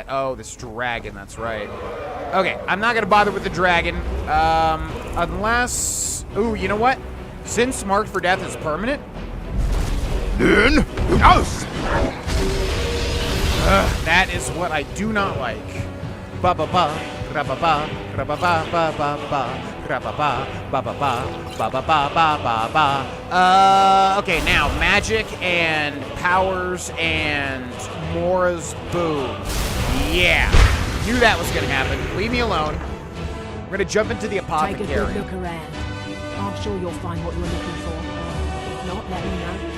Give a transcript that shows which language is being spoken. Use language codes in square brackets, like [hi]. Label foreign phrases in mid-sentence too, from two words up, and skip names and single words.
[en] Oh, this dragon, that's right. Okay, I'm not gonna bother with the dragon, unless... Ooh, you know what? Since Marked for Death is permanent... Then, yes! That is what I do not like. Ba ba ba, ra ba ba, ra ba ba ba ba ba, ra ba ba ba ba ba ba ba ba ba ba. Okay, now magic and powers and Mora's boom. Yeah, knew that was gonna happen. Leave me alone. We're gonna jump into the apothecary. Take a good look around. I'm sure you'll find what you're looking for. If not, let me know.